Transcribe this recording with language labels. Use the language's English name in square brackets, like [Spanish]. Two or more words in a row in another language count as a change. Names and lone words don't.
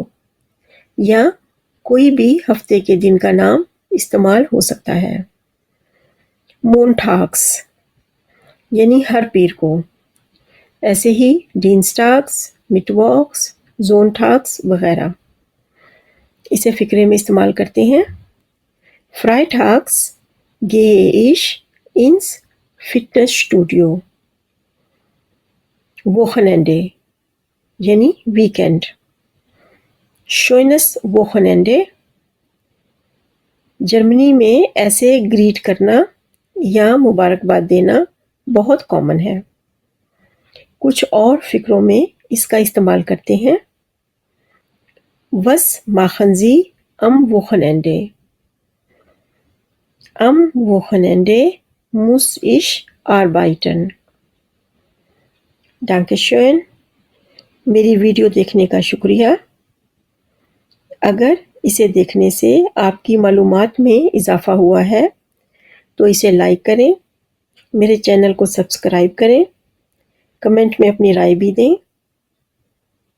[Urdu] یا کوئی بھی ہفتے کے دن کا نام استعمال ہو سکتا ہے. Montags یعنی ہر پیر کو. ایسے ہی [German] Dienstags, Mittwochs, Sonntags [Urdu] وغیرہ. اسے فقرے میں استعمال کرتے ہیں. [German] Freitags gehe ich ins Fitnessstudio. [Urdu] Wochenende یعنی ویک اینڈ. [German] Schönes Wochenende। [Urdu] جرمنی میں ایسے گریٹ کرنا یا مبارکباد دینا بہت کامن ہے. کچھ اور فقروں میں اس کا استعمال کرتے ہیں. [German] Was machen Sie am Wochenende? Am Wochenende muss ich arbeiten. Dankeschön. [Urdu] میری ویڈیو دیکھنے کا شکریہ۔ اگر اسے دیکھنے سے آپ کی معلومات میں اضافہ ہوا ہے تو اسے لائک کریں، میرے چینل کو سبسکرائب کریں، کمنٹ میں اپنی رائے بھی دیں.